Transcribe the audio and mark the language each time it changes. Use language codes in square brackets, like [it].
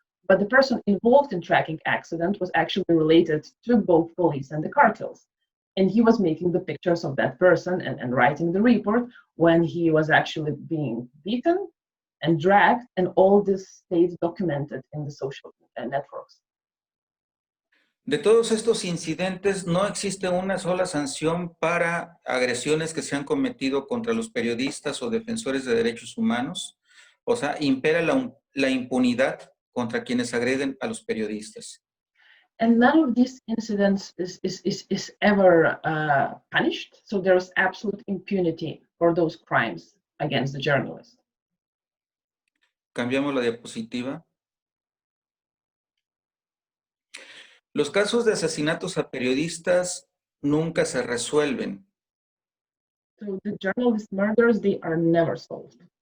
[en] But the person involved in traffic accident was actually related to both police and the cartels. And he was making the pictures of that person and writing the report when he was actually being beaten and dragged, and all this stays documented in the social networks. [es] De todos estos incidentes, no existe una sola sanción para agresiones que se han cometido contra los periodistas o defensores de derechos humanos. O sea, impera la impunidad contra quienes agreden a los periodistas. [en] And none of these incidents is ever punished. So there's absolute impunity for those crimes against the journalist. [es] Cambiamos la diapositiva. Los casos de asesinatos a periodistas nunca se resuelven. [en] So the journalist murders, they are never solved.